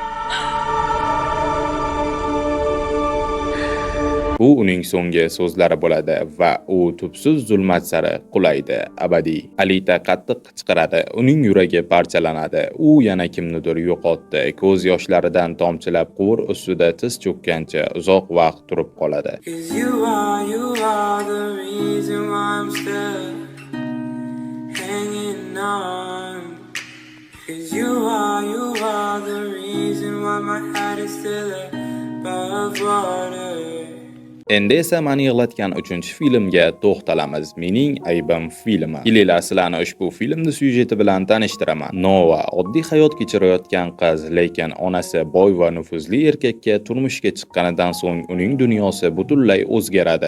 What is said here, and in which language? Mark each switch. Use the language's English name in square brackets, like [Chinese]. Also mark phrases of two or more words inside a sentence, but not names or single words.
[Uzbek] Bu uning so'nggi so'zlari bo'ladi va u tubsiz zulmat sari qulaydi, abadiy. Alita qattiq qichqiradi, uning yuragi parchalanadi. U yana kimnidir yo'qotdi. Ko'z yoshlaridan tomchilab quvur ustida tiz cho'kkancha uzoq vaqt turib qoladi. [English] 'Cause you are the reason why I'm still hanging on. 'Cause you are the reason why my heart is still above water. [Uzbek] Endi esa meni yig'latgan 3-filmga to'xtalamiz. Mening aybim filmi. Kelinlar sizlarni ushbu filmning syujeti bilan tanishtiraman. Nova oddiy hayot kechirayotgan qiz, lekin onasi boy va nufuzli erkakka turmushga chiqqanidan so'ng uning dunyosi butunlay o'zgaradi.